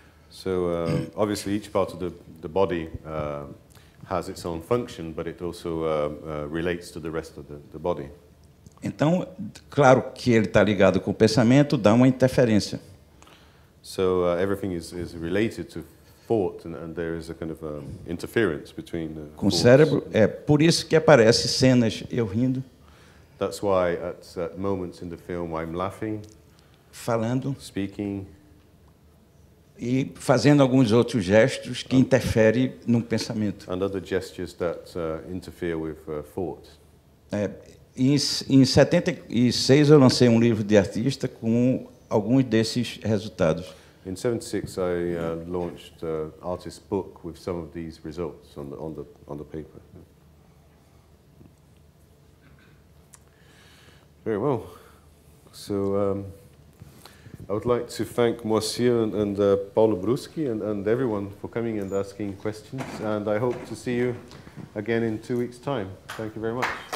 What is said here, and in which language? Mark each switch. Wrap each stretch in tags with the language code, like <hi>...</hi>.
<en>So obviously each part of the body has its own function, but it also relates to the rest of the body.</en> <pt>Então, claro que ele está ligado com o pensamento, dá uma interferência.</pt> <en>So everything is related to thought, and there is a kind of interference between</en> <pt>com o cérebro. É por isso que aparecem cenas eu rindo.</pt> <en>That's why at moments in the film I'm laughing,</en> <pt>falando,</pt> <en>speaking,</en> <pt>e fazendo alguns outros gestos que interferem no pensamento.</pt> <en>And other gestures that interfere with thought.</en> <pt>Em 76 eu lancei um livro de artista com alguns desses resultados.</pt> <en>In 76 I launched an artist's book with some of these results on the paper. Very well. So I would like to thank Moacir and Paulo Bruschi and everyone for coming and asking questions, and I hope to see you again in 2 weeks' time. Thank you very much.</en>